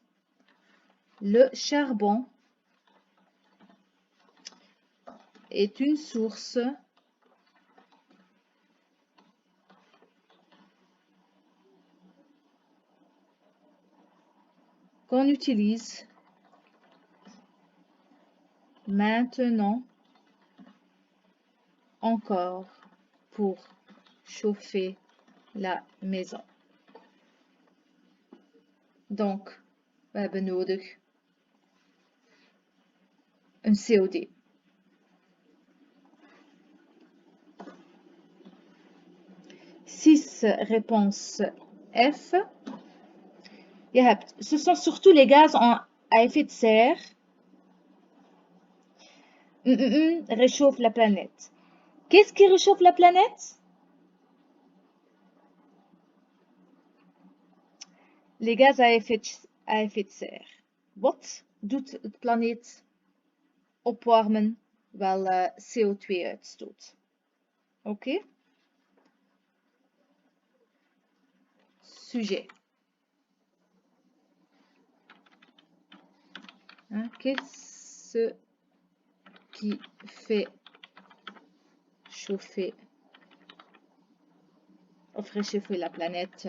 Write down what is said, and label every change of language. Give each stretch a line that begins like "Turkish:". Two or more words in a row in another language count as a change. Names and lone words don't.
French: Le charbon est une source qu'on utilise maintenant encore pour chauffer la maison. Donc,
Dutch: we hebben nodig een COD.
French: Six. is réponse F.
Dutch: Je hebt,
French: ce sont surtout les gaz à effet de serre réchauffent la planète. Qu'est-ce qui réchauffe la planète? Les gaz à effet de serre.
Dutch: Wat doet de planeet opwarmen? Wel CO2 uitstoot. Oké?
French: Sujet. Hein? Qu'est-ce qui fait chauffer of réchauffer la planète?